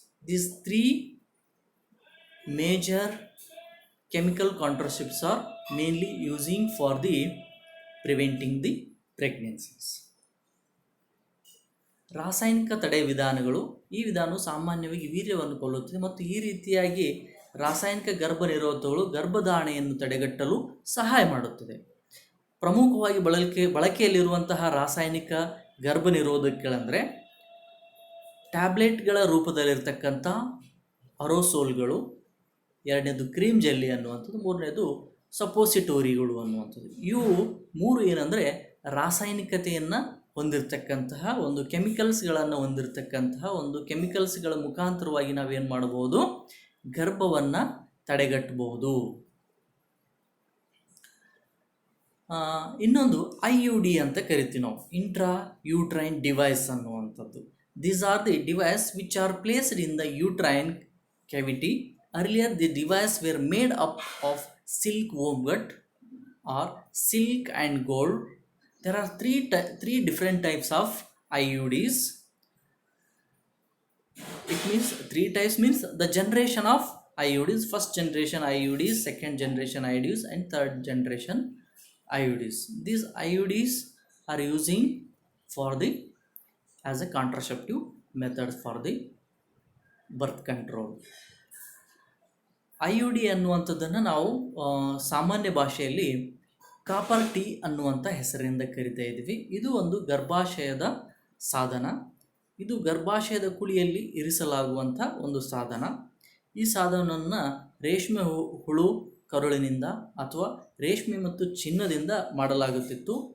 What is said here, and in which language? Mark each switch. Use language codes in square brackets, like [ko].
[en] These three major chemical contraceptives are mainly using for the preventing the pregnancies. [kn] ರಾಸಾಯನಿಕ ತಡೆ ವಿಧಾನಗಳು. ಈ ವಿಧಾನವು ಸಾಮಾನ್ಯವಾಗಿ ವೀರ್ಯವನ್ನು ಕೊಲ್ಲುತ್ತದೆ ಮತ್ತು ಈ ರೀತಿಯಾಗಿ ರಾಸಾಯನಿಕ ಗರ್ಭನಿರೋಧಕಗಳು ಗರ್ಭಧಾರಣೆಯನ್ನು ತಡೆಗಟ್ಟಲು ಸಹಾಯ ಮಾಡುತ್ತದೆ. ಪ್ರಮುಖವಾಗಿ ಬಳಕೆಯಲ್ಲಿರುವಂತಹ ರಾಸಾಯನಿಕ ಗರ್ಭನಿರೋಧಕಗಳೆಂದರೆ ಟ್ಯಾಬ್ಲೆಟ್ಗಳ ರೂಪದಲ್ಲಿರ್ತಕ್ಕಂಥ ಅರೋಸೋಲ್ಗಳು, ಎರಡನೇದು ಕ್ರೀಮ್ ಜೆಲ್ಲಿ ಅನ್ನುವಂಥದ್ದು, ಮೂರನೇದು ಸಪೋಸಿಟೋರಿಗಳು ಅನ್ನುವಂಥದ್ದು. ಇವು ಮೂರು ಏನಂದರೆ ರಾಸಾಯನಿಕತೆಯನ್ನು ಹೊಂದಿರತಕ್ಕಂತಹ ಒಂದು ಕೆಮಿಕಲ್ಸ್ಗಳನ್ನು ಹೊಂದಿರತಕ್ಕಂತಹ ಒಂದು ಕೆಮಿಕಲ್ಸ್ಗಳ ಮುಖಾಂತರವಾಗಿ ನಾವೇನು ಮಾಡಬಹುದು, ಗರ್ಭವನ್ನು ತಡೆಗಟ್ಟಬಹುದು. ಇನ್ನೊಂದು IUD ಅಂತ ಕರಿತೀವಿ ನಾವು, ಇಂಟ್ರಾ ಯೂಟ್ರೈನ್ ಡಿವೈಸ್ ಅನ್ನುವಂಥದ್ದು. [en] These are the devices which are placed in the uterine cavity. Earlier the devices were made up of silk wormwood or silk and gold. There are three different types of IUDs. It means three types means the generation of IUDs. First generation IUDs, second generation IUDs, and third generation IUDs. These IUDs are using for the as a contraceptive method for the birth control. [kn] IUD ಅನ್ನುವಂಥದ್ದನ್ನು ನಾವು ಸಾಮಾನ್ಯ ಭಾಷೆಯಲ್ಲಿ copper tea ಅನ್ನುವಂಥ ಹೆಸರಿನಿಂದ ಕರಿತಾ ಇದ್ದೀವಿ. ಇದು ಒಂದು ಗರ್ಭಾಶಯದ ಸಾಧನ. ಇದು ಗರ್ಭಾಶಯದ ಕುಳಿಯಲ್ಲಿ ಇರಿಸಲಾಗುವಂಥ ಒಂದು ಸಾಧನ. ಈ ಸಾಧನವನ್ನು ರೇಷ್ಮೆ ಹುಳು ಕರುಳಿನಿಂದ ಅಥವಾ ರೇಷ್ಮೆ ಮತ್ತು ಚಿನ್ನದಿಂದ ಮಾಡಲಾಗುತ್ತಿತ್ತು.